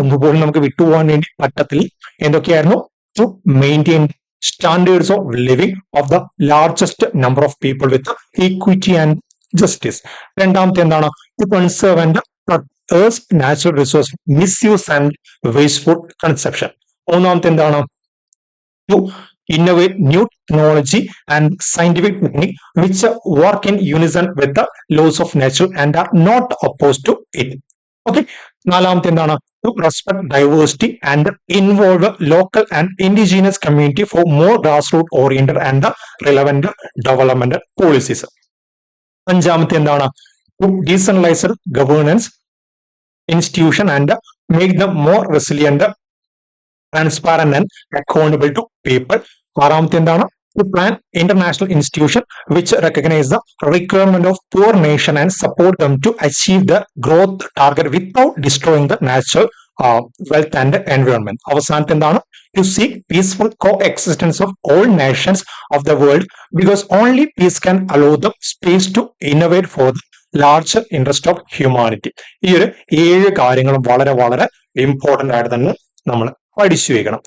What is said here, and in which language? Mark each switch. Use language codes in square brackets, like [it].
[ml] ഒന്നുപോലും നമുക്ക് വിട്ടുപോകാൻ വേണ്ടി പറ്റത്തില്ല. എന്തൊക്കെയായിരുന്നു? [en] To maintain standards of living of the largest number of people with equity and justice. [ml] രണ്ടാമത്തെ എന്താണ്? [en] To conserve and natural resource misuse and wasteful conception. [ml] മൂന്നാമത്തെ എന്താണ്? [en] To innovate new technology and scientific technique which work in unison with the laws of nature and are not opposed to it. [ml] Okay, നാലാമത്തെ എന്താണ്? [en] To respect diversity and involve local and indigenous community for more grassroots oriented and relevant development policies. [ml] അഞ്ചാമത്തെ എന്താണ്? [en] To decentralize governance institution and make them more resilient, transparent and accountable to people. [ml] ആറാമത്തെ എന്താണ്? [en] To plan international institution which recognize the requirement of poor nation and support them to achieve the growth target without destroying the natural wealth and environment. [ml] അവസാനത്തെ എന്താണ്? [en] To seek peaceful coexistence of all nations of the world because only peace can allow the space to innovate for the larger interest of humanity. [ml] ഈ ഒരു 7 കാര്യങ്ങളും വളരെ വളരെ important ആയിട്ട് തന്നെ നമ്മൾ പഠിച്ചു വയ്ക്കണം.